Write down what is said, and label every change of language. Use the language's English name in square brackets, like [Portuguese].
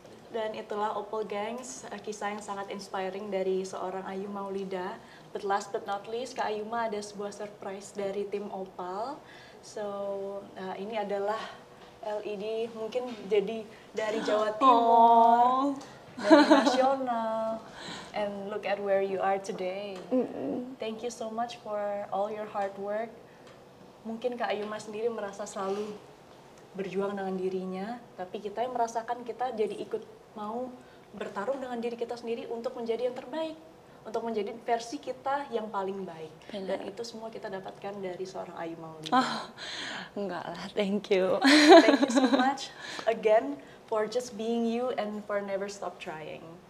[Indonesian] Dan itulah Opal Gangs, kisah yang sangat inspiring dari seorang Ayu Maulida. [English] But last but not least, [Indonesian] Kak Ayuma ada sebuah surprise dari tim Opal. So, ini adalah LED mungkin jadi dari Jawa Timur, dari nasional. [English] And look at where you are today. Thank you so much for all your hard work. [Indonesian] Mungkin Kak Ayuma sendiri merasa selalu berjuang dengan dirinya, tapi kita yang merasakan kita jadi ikut mau bertarung dengan diri kita sendiri untuk menjadi yang terbaik, untuk menjadi versi kita yang paling baik. Dan itu semua kita dapatkan dari seorang Ayu Maulida. Enggak lah, [English] thank you. Thank you so much again for just being you and for never stop trying.